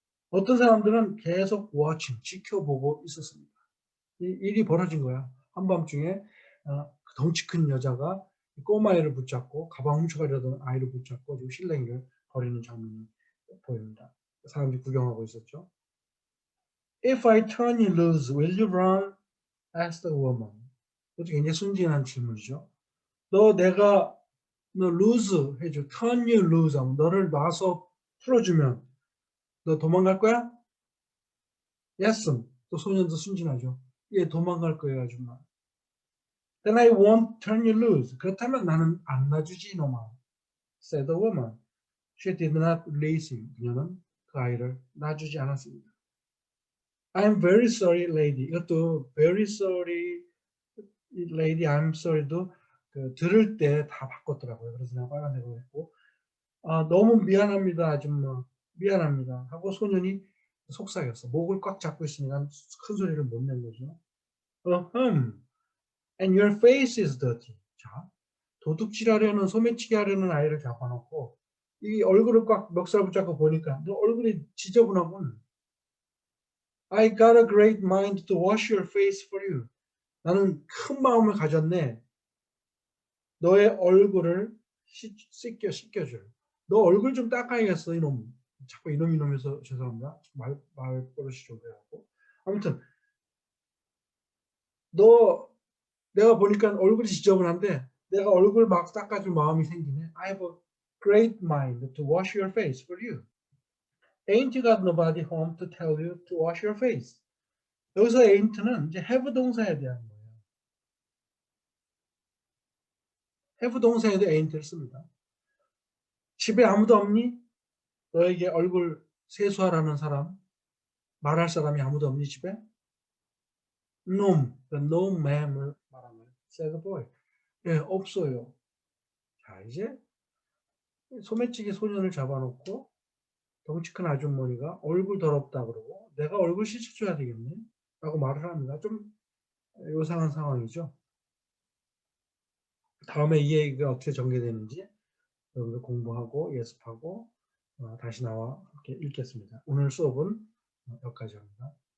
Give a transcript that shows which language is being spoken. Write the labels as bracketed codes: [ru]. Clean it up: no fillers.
[ko] 어떤 사람들은 계속 watching, 지켜보고 있었습니다. 이 일이 벌어진 거야. 한밤중에 덩치 큰 여자가 꼬마애를 붙잡고 가방 훔쳐가려던 아이를 붙잡고 지금 실랭이를 벌이는 장면이 보입니다. 사람들이 구경하고 있었죠. [en] If I turn you loose, will you run? asked the woman. [ko] 이것도 굉장히 순진한 질문이죠. 내가 lose 해줘. [en] turn you loose [ko] 하면 너를 놔서 풀어주면 너 도망갈 거야? Yes. 또 소년도 순진하죠. 예, 도망갈 거예요, 아줌마. [en] Then I won't turn you loose. [ko] 그렇다면 나는 안 놔주지, 이놈아. [en] said the woman. She did not release him. [ko] 그녀는 그 아이를 놔주지 않았습니다. [en] I'm very sorry, lady. [ko] 이것도 [en] very sorry, lady, I'm sorry [ko] 도 들을 때 다 바꿨더라고요. 그래서 내가 빨간색으로 했고, 너무 미안합니다, 아줌마. 미안합니다. 하고 소년이 속삭였어. 목을 꽉 잡고 있으니까 큰 소리를 못 낸 거죠. [en] And your face is dirty. [ko] 자, 도둑질하려는 소매치기 하려는 아이를 잡아놓고 이 얼굴을 꽉 멱살 붙잡고 보니까 너 얼굴이 지저분하군. [en] I got a great mind to wash your face for you. [ko] 나는 큰 마음을 가졌네. 너의 얼굴을 씻겨줄. 너 얼굴 좀 닦아야겠어, 이놈. 자꾸 이놈해서 죄송합니다. 말버릇이 좀 그래갖고. 아무튼 너 내가 보니까 얼굴이 지저분한데 내가 얼굴 막 닦아줄 마음이 생기네. [en] I have a great mind to wash your face for you. Ain't you got nobody home to tell you to wash your face? [ko] 여기서 ain't는 이제 have 동사에 대한 거예요. have 동사에도 ain't를 씁니다. 집에 아무도 없니? 너에게 얼굴 세수하라는 사람, 말할 사람이 아무도 없니 집에? [en] No, no ma'am [ko] 을 말하는 [en] said boy. [ko] 예, 없어요. 자, 이제 소매치기 소년을 잡아놓고 덩치 큰 아주머니가 얼굴 더럽다 그러고 내가 얼굴 씻어줘야 되겠네 라고 말을 합니다. 좀 요상한 상황이죠. 다음에 이 얘기가 어떻게 전개되는지 여러분들 공부하고 예습하고 다시 나와 함께 읽겠습니다. 오늘 수업은 여기까지 합니다.